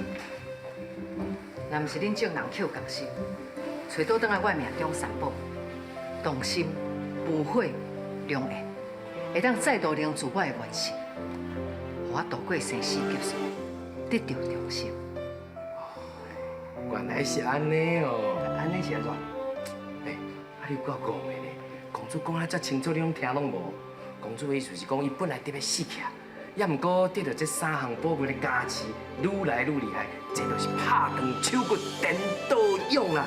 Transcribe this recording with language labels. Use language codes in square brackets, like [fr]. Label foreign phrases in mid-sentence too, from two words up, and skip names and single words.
[nan] 若毋是恁正人口共心，找倒转来我命中三宝：动心、无悔、良缘，会当再度凝住我的元神，互我度过生死劫数，得到重生。原来是安尼哦，安尼是安怎？哎，啊你够讲的咧，公主讲啊遮清楚，你拢听拢无？公主的意思是讲，伊本来得要死去啊，也毋过得到这三项宝贝的加持，愈来愈厉害，这就是拍断手骨，颠倒勇啊！